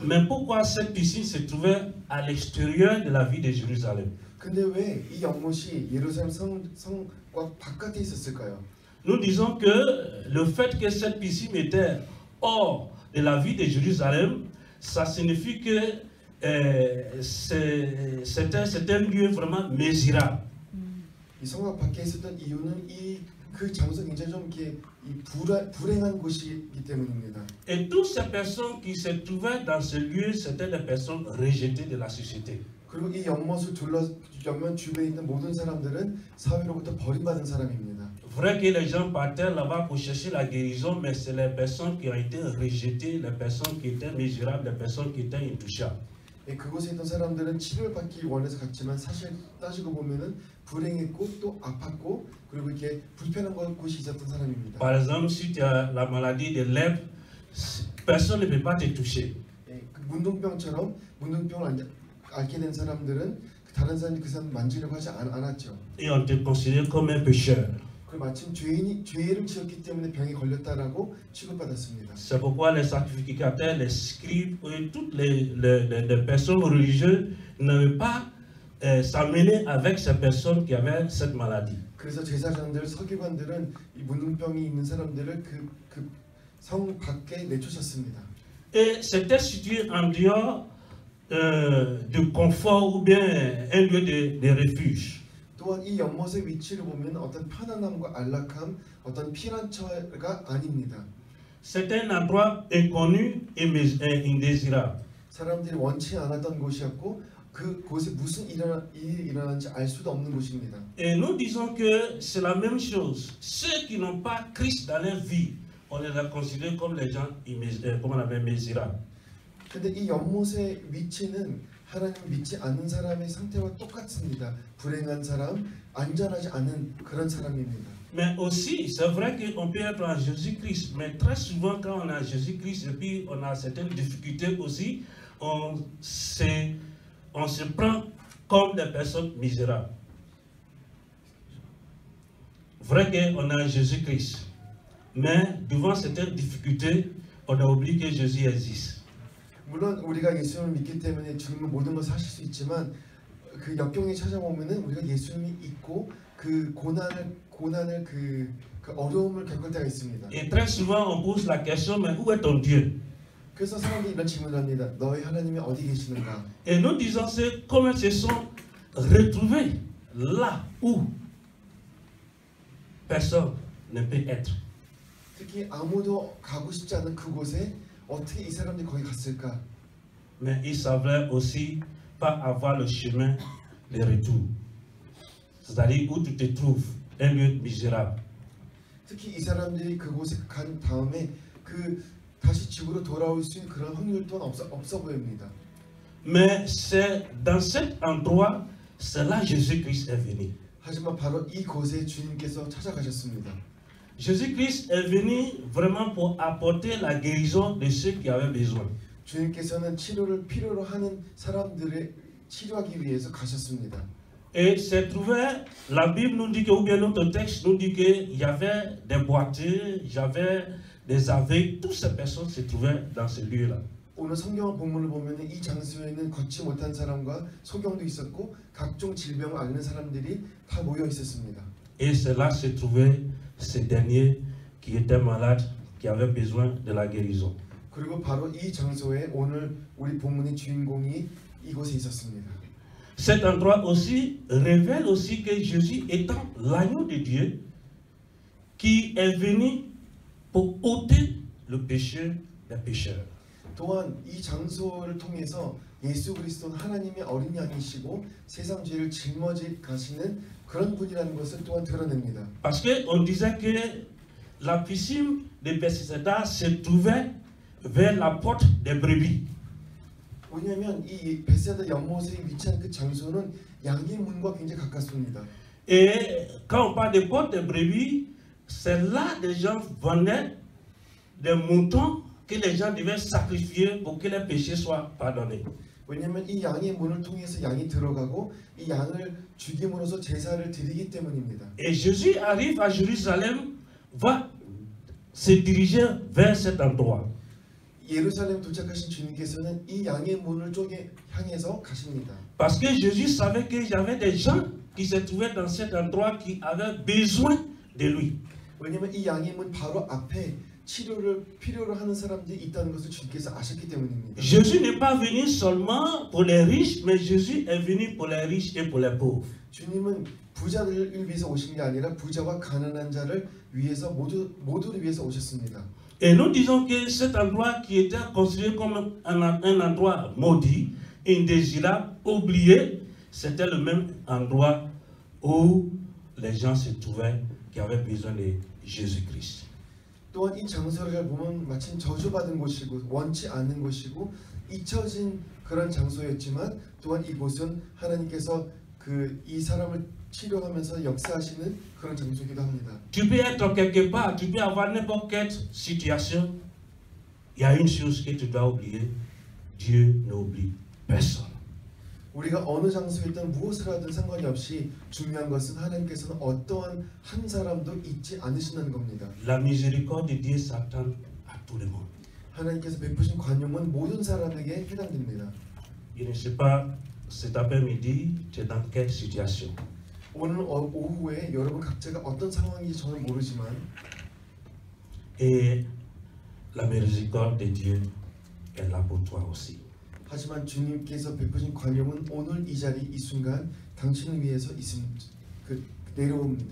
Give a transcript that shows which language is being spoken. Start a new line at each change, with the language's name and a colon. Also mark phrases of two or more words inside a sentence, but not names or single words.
French: Mais pourquoi cette piscine se trouvait à l'extérieur de la ville de Jérusalem?
Korean: 근데 왜 이 연못이 예루살렘 성곽 바깥에 있었을까요?
French: Nous disons que le fait que cette piscine était hors de la ville de Jérusalem, ça signifie que c'était un lieu vraiment misérable.
Korean: 이 성곽 밖에 있었던 이유는 그 장소 굉장히 좀 이렇게 불행한 곳이기 때문입니다.
French: Et toutes ces personnes qui se trouvaient dans ce lieu, c'était des personnes rejetées de la société.
Korean: 그리고 이 연못 주변에 있는 모든 사람들은 사회로부터 버림받은 사람입니다.
French: Vrai que les gens partaient là-bas pour chercher la guérison, mais c'est les personnes qui ont été rejetées, les personnes qui étaient misérables, les personnes qui étaient intouchables.
Korean: 그곳에 있던 사람들은 치료를 받기 원해서 갔지만 사실 따지고 보면은 불행했고 또 아팠고 그리고 이렇게 불편한 곳이 있었던 사람입니다.
French: Par exemple, si tu as la maladie de lèpre, personne ne peut pas te toucher.
Korean: 그 문둥병처럼 문둥병을 앓게 된 사람들은 다른 사람이 그 사람 만지려고 하지 않았죠.
French: Et on te considère comme un pécheur.
Korean: 그 마침 죄를 지었기 때문에 병에 걸렸다라고 취급받았습니다.
French: C'est pourquoi les sacrificateurs, les scribes et toutes les personnes religieuses n'avaient pas s'amener avec ces personnes qui avaient cette maladie.
Korean: 그래서 제사장들, 서기관들은 이 문둥병이 있는 사람들을 그 성 밖에 내쫓았습니다.
French: Et c'était situé en dehors de confort ou bien un lieu de refuge.
Korean: 또한 이 연못의 위치를 보면 어떤 편안함과 안락함, 어떤 피난처가 아닙니다.
French: C'est un endroit inconnu et indésirable.
Korean: 사람들이 원치 않았던 곳이었고 그곳에 무슨 일이 일어나는지 알 수도 없는 곳입니다.
French: Et nous disons que c'est la même chose. Ceux qui n'ont pas Christ dans leur vie, on les a considérés comme les gens, comme on appelle, misérables.
Korean: 근데 이 연못의 위치는 하나님 믿지 않는 사람의 상태와 똑같습니다. 불행한 사람, 안전하지 않은 그런 사람입니다.
French: Mais aussi, c'est vrai qu'on peut être en Jésus-Christ, mais très souvent quand on est en Jésus-Christ et puis on a certaines difficultés aussi, on se prend comme des personnes misérables. Vrai qu'on est en Jésus-Christ, mais devant certaines difficultés, on a oublié que Jésus existe.
Korean: 물론 우리가 예수님을 믿기 때문에 주님은 모든 것을 하실 수 있지만 그 역경이 찾아오면은 우리가 예수님이 있고 그 고난을 그 어려움을 겪을 때가 있습니다.
French: Et très souvent on pose la question, mais où est ton Dieu?
Korean: 그래서 사람들이 이런 질문을 합니다. 너희 하나님이 어디 계시는가?
French: Et nous disons c'est comment ils se sont retrouvés là où personne ne peut être.
Korean: 특히 아무도 가고 싶지 않은 그곳에 어떻게 이 사람들이 거기 갔을까?
French: Mais ils savaient aussi pas avoir le chemin de retour. C'est-à-dire où tu te trouves, un lieu misérable.
Korean: 특히 이 사람들이 그곳에 간 다음에 그 다시 집으로 돌아올 수 있는 그런 확률 또한 없어 보입니다.
French: Mais c'est dans cet endroit, c'est là Jésus-Christ est venu.
Korean: 하지만 바로 이곳에 주님께서 찾아가셨습니다.
French: Jésus-Christ est venu vraiment pour apporter la guérison de ceux qui avaient besoin.
Korean: 주님께서는 치료를 필요로 하는 사람들을 치료하기 위해서 가셨습니다.
French: Et c'est trouvé, la Bible nous dit que, ou bien notre texte nous dit qu'il y avait des boiteux, il y avait des aveugles, toutes ces personnes se trouvaient dans ce lieu-là.
Korean: 오늘 성경 본문을 보면 이 장소에는 걷지 못한 사람과 소경도 있었고 각종 질병을 앓는 사람들이 다 모여 있었습니다.
French: Et c'est là se trouvait ce dernier qui était malade, qui avait besoin de la guérison.
Korean: 그리고 바로 이 장소에 오늘 우리 본문의 주인공이 이곳에 있었습니다.
French: Cet endroit aussi révèle aussi que Jésus étant l'agneau de Dieu qui est venu pour ôter le péché des pécheurs.
Korean: 또한 이 장소를 통해서 예수 그리스도는 하나님의 어린 양이시고 세상 죄를 짊어지 가시는 그런 분이라는 것을 또한 드러냅니다.
French: Parce que on disait que la piscine de Bethesda se trouvait vers la porte des brebis.
Korean: 왜냐하면 이 베세다 연못에 위치한 그 장소는 양의 문과 굉장히 가깝습니다.
French: Et quand on parle des portes des brebis, c'est là des gens vendaient des moutons que les gens devaient sacrifier pour que les péchés soient pardonnés.
Korean: 왜냐하면 이 양의 문을 통해서 양이 들어가고 이 양을 죽임으로써 제사를 드리기 때문입니다.
French: Et Jésus arrive à Jérusalem, va se diriger vers cet endroit.
Korean: 예루살렘 도착하신 주님께서는 이 양의 문을 쪽에 향해서 가십니다.
French: Parce que Jésus savait qu'il y avait des gens qui se trouvaient dans cet endroit qui avaient besoin de lui.
Korean: 왜냐하면 이 양의 문 바로 앞에 치료를 필요로 하는 사람들이 있다는 것을 주님께서 아셨기 때문입니다.
French: Jésus n'est pas venu seulement pour les riches, mais Jésus est venu pour les riches et pour les pauvres.
Korean: 주님은 부자들을 위해서 오신 게 아니라 부자와 가난한 자를 위해서 모두를 위해서 오셨습니다.
French: Et nous disons que cet endroit qui était considéré comme un endroit maudit, indésirable, oublié, c'était le même endroit où les gens se trouvaient qui avaient besoin de Jésus-Christ.
Korean: 또한 이 장소를 보면 마침 저주받은 곳이고 원치 않는 곳이고 잊혀진 그런 장소였지만 또한 이곳은 하나님께서 이 사람을 치료하면서 역사하시는 그런 장소이기도 합니다.
French: Tu peux être quelque part, tu peux avoir n'importe quelle situation. Il y a une chose que tu dois oublier. Dieu n'oublie personne.
Korean: 우리가 어느 장소에 있든 무엇을 하든 상관이 없이 중요한 것은 하나님께서는 어떠한 한 사람도 잊지 않으신다는 겁니다.
French: La miséricorde de Dieu s'attend à tout le monde.
Korean: 하나님께서 베푸신 관용은 모든 사람에게 해당됩니다.
French: Je ne sais pas cet après-midi, tu es dans quelle situation?
Korean: 오늘 오후에 여러분 각자가 어떤 상황인지 저는 모르지만
French: Et la miséricorde de Dieu est là pour toi aussi.
Korean: 하지만 주님께서 베푸신 관용은 오늘 이 자리 이 순간 당신을 위해서 내려옵니다.